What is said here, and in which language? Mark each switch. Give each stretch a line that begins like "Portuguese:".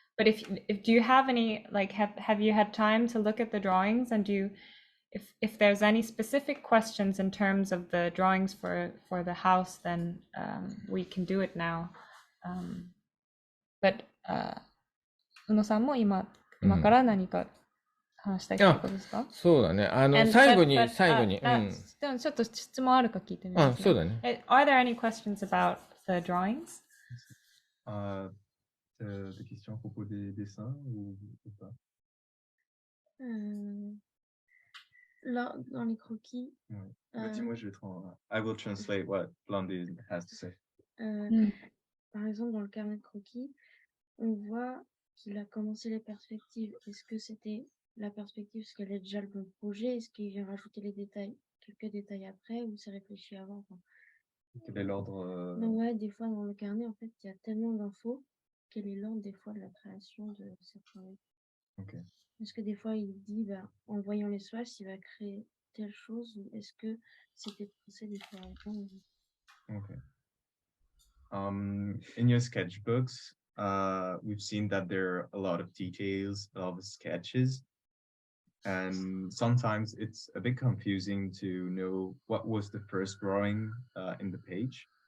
English: But if do you have any, like, have you had time to look at the drawings, and if there's any specific questions in terms of the drawings for the house, then we can do it now.
Japanese: But 宇野さんも今から何か話したいってことですか？そうだね。最後に。でもちょっと質問あるか聞いてみますね。そうだね。
English: Are there any questions about the drawings?
French: Des questions à propos des dessins ou pas? Là, dans les croquis. Ouais. Dis-moi,
English: I will translate what Blondie has to say.
French: Par exemple, dans le carnet de croquis, on voit qu'il a commencé les perspectives. Est-ce que c'était la perspective parce qu'elle est déjà le projet? Est-ce qu'il vient rajouter quelques détails après, ou c'est réfléchi avant? Quel est l'ordre? Ouais, des fois dans le carnet, en fait, il y a tellement d'infos. Quel est l'ordre des fois de la création de ces travaux? Ok. Est-ce que des fois il dit, bah, en voyant les swatchs, il va créer telle chose, ou est-ce que c'était pensé différemment? Okay.
English: In your sketchbooks, we've seen that there are a lot of details, a lot of sketches, and sometimes it's a bit confusing to know what was the first drawing in the page.